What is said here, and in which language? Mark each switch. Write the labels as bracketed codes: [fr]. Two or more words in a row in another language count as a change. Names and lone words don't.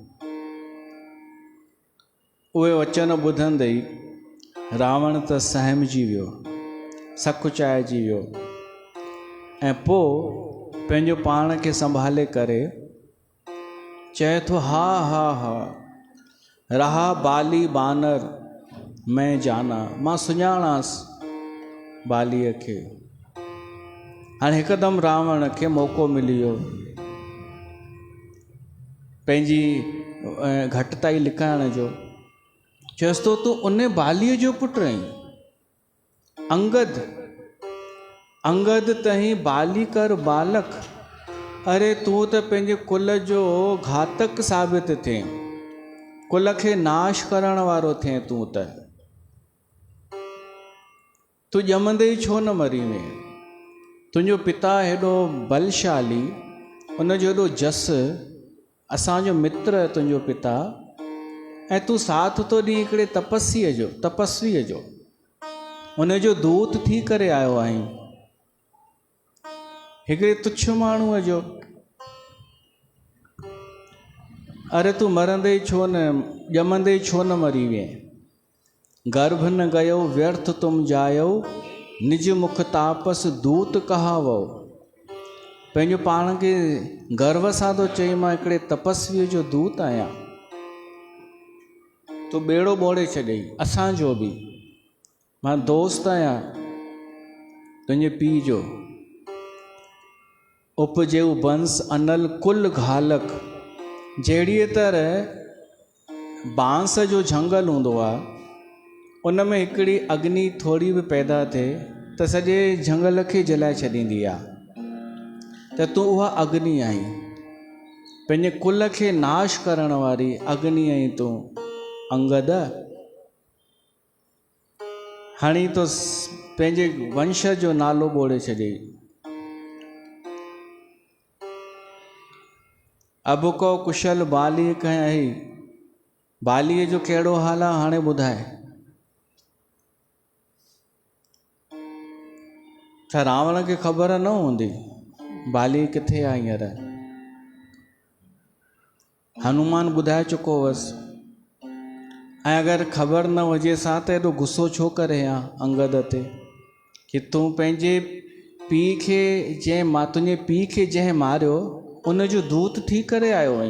[sd] उहे वचन ॿुधंदे ई रावण त सहमजी वियो, सकुचाइजी वियो ऐं पोइ पंहिंजो पाण खे संभाले करे चए थो, हा हा हा, [awa] रहा बाली बानर मैं जाना, [sd] मां सुञाणांसि बालीअ खे। हाणे हिकदमि रावण खे मौक़ो मिली वियो पंहिंजी घटिताई लिकाइण जो। चएसि थो, तूं उन बालीअ जो पुटु आहीं? [awa] अंगद, अंगद तहीं बाली कर बालक। [sd] अरे तूं त पंहिंजे कुल जो घातक साबित थिए, कुल खे नाश करण वारो थिए। तूं ॼमंदे ई छो न मरी वएं? तुंहिंजो पिता हेॾो बलशाली, उनजो हेॾो जस, असांजो मित्र तुंहिंजो पिता, ऐं तूं साथ थो ॾीं हिकिड़े तपस्वीअ जो, उनजो दूत थी करे आयो आहीं, हिकिड़े तुच्छ माण्हूअ जो। अरे तूं मरंदे छो न, ॼमंदे छो न मरी वएं? [awa] गर्भ न गयो व्यर्थ तुम जायो, निज मुख तापस दूत कहावो। [sd] पंहिंजो पाण खे गर्व सां थो चई, मां हिकिड़े तपस्वीअ जो दूत आहियां। तूं ॿेड़ो ॿोड़े छॾई असांजो बि। मां दोस्त आहियां तुंहिंजे पीउ जो। [awa] उपजेऊ बंस अनल कुल घालक। [sd] जहिड़ीअ तरह बांस जो झंगल हूंदो आहे, उन में हिकिड़ी अग्नि थोरी बि पैदा थिए त सॼे झंगल खे जलाए छॾींदी आहे। त तूं उहा अग्नि आहीं, पंहिंजे कुल खे नाश करण वारी अग्नि आहीं तूं अंगद। हाणे तो पंहिंजे वंश जो नालो ॿोड़े छॾियई। [awa] अब को कुशल बाली कहीं, [sd] बालीअ जो कहिड़ो हाल आहे हाणे ॿुधाए। छा रावण खे ख़बर न हूंदी बाली किथे आहे हींअर? हनुमान ॿुधाए चुको हुअसि। ऐं अगरि ख़बर न हुजे सां त एॾो गुस्सो छो करे हा अंगद ते, कि तूं पंहिंजे पीउ खे तुंहिंजे पीउ खे जंहिं मारियो उनजो दूत थी करे आयो आहीं।